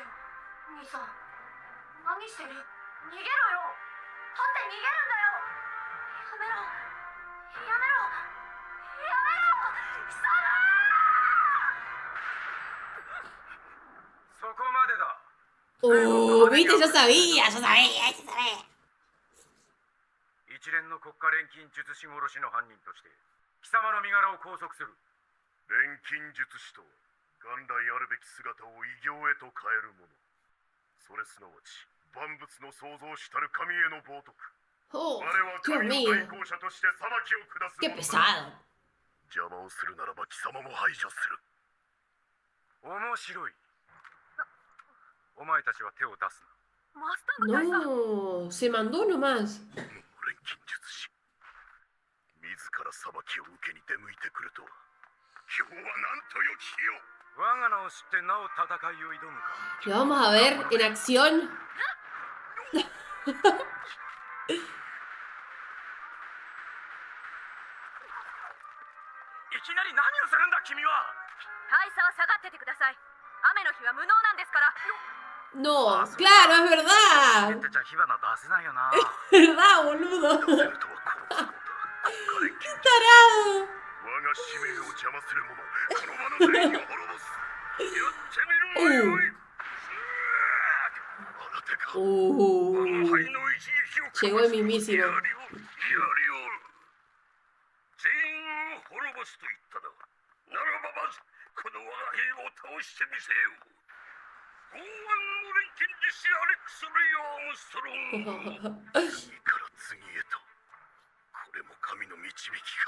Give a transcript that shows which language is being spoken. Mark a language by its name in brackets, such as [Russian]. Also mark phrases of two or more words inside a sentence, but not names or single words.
[Japanese] 兄さん、何してる？逃げろよ。取って逃げるんだよ。やめろ。やめろ。やめろ。貴様！そこまでだ。 [Spanish] Oh, viste, yo sabía, yo sabía, yo sabía. [Japanese] 一連の国家錬金術師殺しの犯人として貴様の身柄を拘束する。錬金術師とは元来あるべき姿を異形へと変えるもの。それすなわち万物の創造したる神への冒涜。 Oh, 我は [Spanish] Dios [Japanese] 神の [Spanish] mío. [Japanese] 対抗者として裁きを下す [Spanish] Qué [Japanese] ものだ。 [Spanish] pesado. [Japanese] 邪魔をするならば貴様も排除する。面白い。お前たちは手を出すな。マスターが大佐。 [Spanish] No, se mandó nomás. [Japanese] 錬金術師自ら裁きを受けに出向いてくるとは。今日はなんとよき日よ。我が名を知ってなお戦いを挑むか。 [Spanish] Lo vamos a ver en acción. [Japanese] いきなり何をするんだ君は。大佐は下がっててください。雨の日は無能なんですから。 [Spanish] No, claro, es verdad. [Japanese] てちゃん火花出せないよな。 [Spanish] ¿Verdad, boludo? [Japanese] 出せるとはこのことだ。 [Spanish] ¡Qué tarado! [Japanese] 我が使命を邪魔する者、この場の全員を滅ぼす。やってみるがよい。あなたか。 Oh, 我が輩の一撃を [Spanish] llegó el mismísimo. [Japanese] やりおる。全員を滅ぼすと言ったな。ならばまずこの我が兵を倒してみせよう。剛腕の錬金術師アレックス・レイ・アームストロング。次から次へと。これも神の導きか。